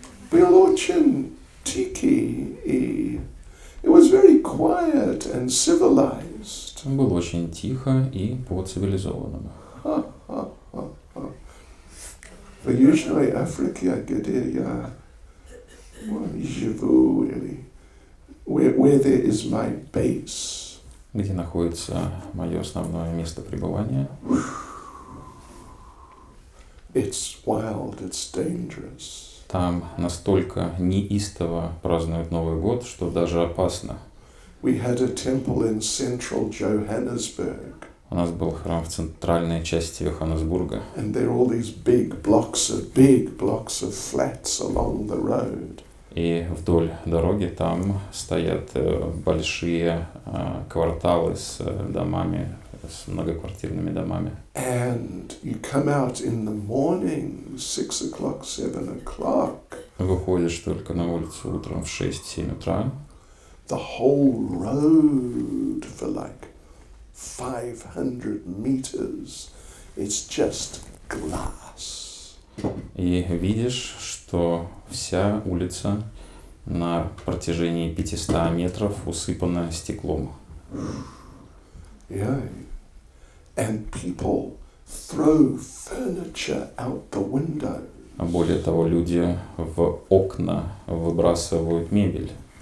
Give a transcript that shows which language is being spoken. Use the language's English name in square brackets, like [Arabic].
[Russian] Был очень тихий, и [English] it was very quiet and civilized. [Russian] Было очень тихо и по-цивилизованному. В Южной Африке, где я живу, или [English] where there is my base. [Russian] Где находится мое основное место пребывания. [English] It's wild, it's dangerous. [Russian] Там настолько неистово празднуют Новый год, что даже опасно. [English] We had a temple in central Johannesburg. [Russian] У нас был храм в центральной части Йоханнесбурга. [English] And there are all these big blocks of flats along the road. [Russian] И вдоль дороги там стоят большие кварталы с домами, с многоквартирными домами. [English] And you come out in the morning, 6 o'clock, 7 o'clock. [Russian] Выходишь только на улицу утром в 6-7 утра. [English] The whole road for like 500 meters, it's just glass. [Russian] И видишь, что вся улица на протяжении 500 метров усыпана стеклом. [English] Yeah. And people throw furniture out the window. [Russian] А более того, люди в окна выбрасывают мебель.